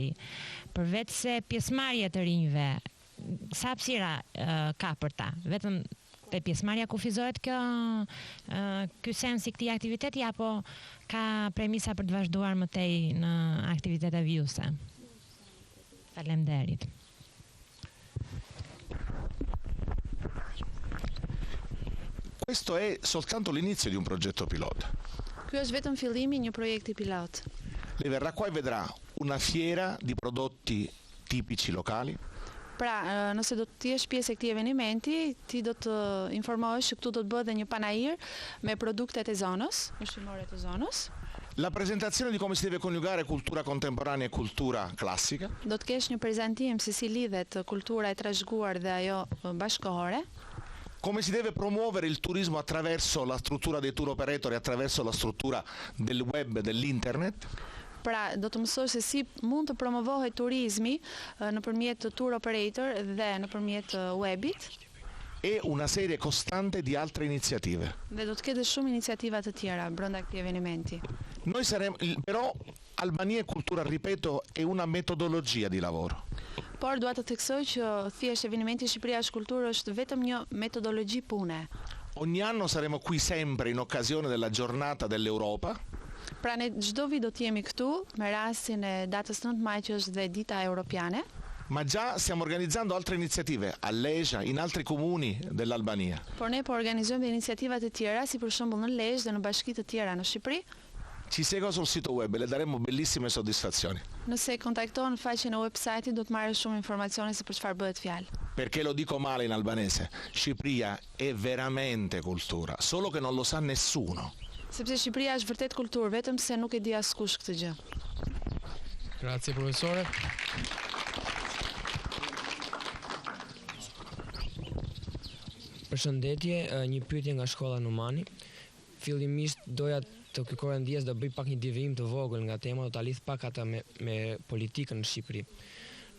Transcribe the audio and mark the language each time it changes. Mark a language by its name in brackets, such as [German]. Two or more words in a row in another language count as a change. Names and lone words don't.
[Albanian] Përveç se pjesëmarrja të rinjve, sa hapësira ka për ta? Vetëm te pjesëmarrja kufizohet ky sens i këtij aktiviteti apo ka premisa për të vazhduar më tej në aktivitete vijuse? Faleminderit. [Italian] Questo è soltanto l'inizio di un progetto pilota. [Albanian] Ky është vetëm fillimi një projekti pilot. [Italian] Lei verrà qua e vedrà una fiera di prodotti tipici locali. [Albanian] Pra, nëse do të jesh pjesë e këtij eventi, ti do të informohesh që këtu do të bëhet një panair me produktet e zonës, ushqimore të zonës. [Italian] La presentazione di come si deve coniugare cultura contemporanea e cultura classica. [Albanian] Do të kesh një prezantim se si lidhet kultura e trashëguar dhe ajo bashkëkohore. [Italian] Come si deve promuovere il turismo attraverso la struttura dei [English] tour operator [Italian] e attraverso la struttura del web e dell'internet. [Albanian] Pra, do të mësosh se si mund të promovohet turizmi nëpërmjet [English] tour operator [Albanian] dhe nëpërmjet webit. [Italian] E una serie costante di altre iniziative. [Albanian] Dhe do të ketë shumë iniciativa të tjera brenda këtij eventi. [Italian] Noi saremo, però Albania e cultura, ripeto, è una metodologia di lavoro. [Albanian] Por dua të theksoj që thjesht eventi Shqipëria është kulturë është vetëm një metodologji pune. [Italian] Ogni anno saremo qui sempre in occasione della giornata dell'Europa. [Albanian] Pra ne çdo vit do të jemi këtu me rastin e datës 9 maj që është dhe dita europiane. [Italian] Ma già stiamo organizzando altre iniziative a Lezhë, in altri comuni dell'Albania. [Albanian] Por ne po organizojmë dhe iniciativa të tjera, si për shembull në Lezhë dhe në bashki të tjera në Shqipëri. [Italian] Ci segua sul sito web, le daremo bellissime soddisfazioni. [Albanian] Nëse kontakton në faqen e website-it do të marrë shumë informacione se për çfarë bëhet fjalë. [Italian] Perché lo dico male in albanese, Shqipëria è veramente cultura, solo che non lo sa nessuno. [Albanian] Sepse Shqipëria është vërtet kulturë, vetëm se nuk e di askush këtë gjë. [Italian] Grazie profesore. [Albanian] Përshëndetje, një pyetje nga shkolla Numani. Fillimisht doja të kërkoja ndjes do bëj pak një devijim të vogël nga tema, do ta lidh pak ata me politikën në Shqipëri.